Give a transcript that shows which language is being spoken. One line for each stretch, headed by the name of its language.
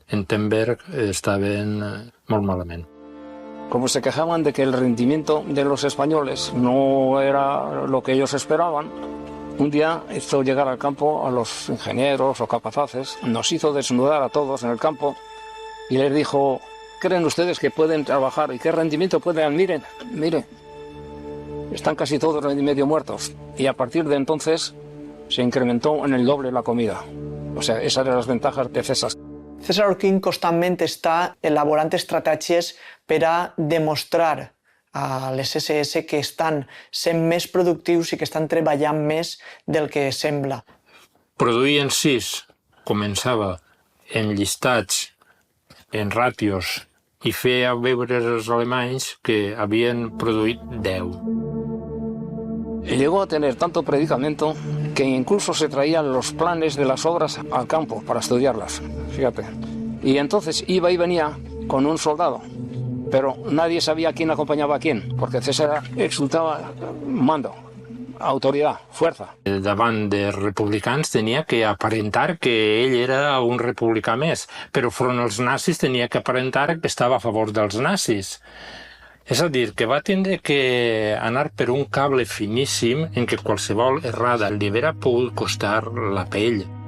Catalan: En Ternberg estaven molt malament.
Spanish: Como se quejaban de que el rendimiento de los españoles no era lo que ellos esperaban, un día hizo llegar al campo a los ingenieros o capazaces, nos hizo desnudar a todos en el campo y les dijo: ¿creen ustedes que pueden trabajar y qué rendimiento pueden dar? Miren, están casi todos medio muertos. Y a partir de entonces se incrementó en el doble la comida. O sea, esas eran las ventajas de César.
Catalan: César Orquín constantment està elaborant estratègies per a demostrar a les SS que estan sent més productius i que estan treballant més del que sembla. Produir en 6 començava en llistats, en ràtios, i feia veure als alemanys que havien produït 10.
Spanish: Llegó a tener tanto predicamento que incluso se traían los planes de las obras al campo para estudiarlas, fíjate. Y entonces iba y venía con un soldado, pero nadie sabía quién acompañaba a quién, porque César exultaba mando, autoridad, fuerza.
Catalan: Davant de republicans tenia que aparentar que ell era un republicà més, però front als nazis tenia que aparentar que estava a favor dels nazis. És a dir, que va tindre que anar per un cable finíssim en què qualsevol errada li hauria pogut costar la pell.